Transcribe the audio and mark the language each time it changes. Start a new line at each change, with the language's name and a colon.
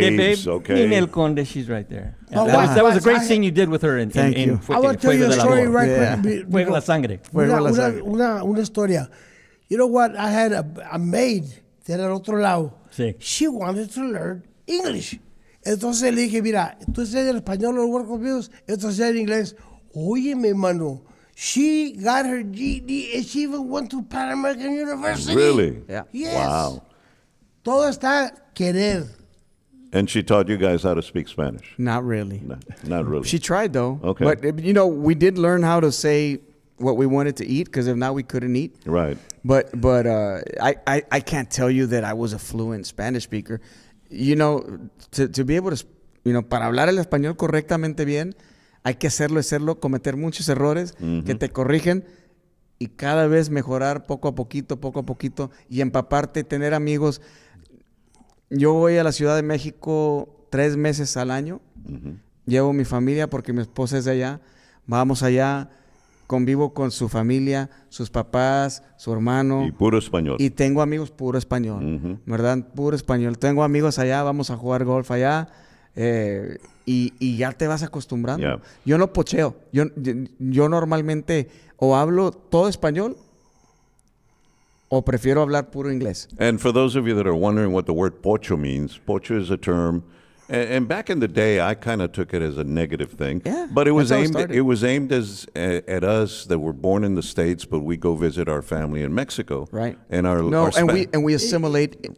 English: babes, babe. okay? Ninel Conde, she's right there. Oh, That was a great I- scene you did with her in Thank you. I want to tell you a
Spanish: Fuego del
English: story
Spanish: Amor.
English: right Yeah. quick.
Spanish: Fuego la Sangre.
English: Una historia. You know what? I had a maid de el otro lado.
Spanish: Sí.
English: She wanted to learn English.
Spanish: Entonces le dije, mira, tú estás en español o work conmigo, entonces en inglés.
English: Oye, mi hermano, she got her GED and she even went to Pan American University. Really? Yeah. Yes. Wow.
Spanish: Todo está querer.
English: And she taught you guys how to speak Spanish? Not really. No, not really. She tried though. Okay. But we did learn how to say what we wanted to eat because if not, we couldn't eat. Right. But I can't tell you that I was a fluent Spanish speaker.
Spanish: To be able to, para hablar el español correctamente bien, hay que hacerlo, cometer muchos errores que te corrigen y cada vez mejorar poco a poquito y empaparte, tener amigos. Yo voy a la Ciudad de México 3 meses al año. Llevo mi familia porque mi esposa es de allá. Vamos allá, convivo con su familia, sus papás, su hermano. Y puro español. Y tengo amigos puro español, ¿verdad? Puro español. Tengo amigos allá, vamos a jugar golf allá. Y ya te vas acostumbrando.
English: Yeah.
Spanish: Yo no pocheo. Yo normalmente o hablo todo español o prefiero hablar puro inglés.
English: And for those of you that are wondering what the word pocho means, pocho is a term, and back in the day, I kind of took it as a negative thing. Yeah, but it was that's how it aimed. started. It was aimed at us that were born in the States, but we go visit our family in Mexico. Right. And our we assimilate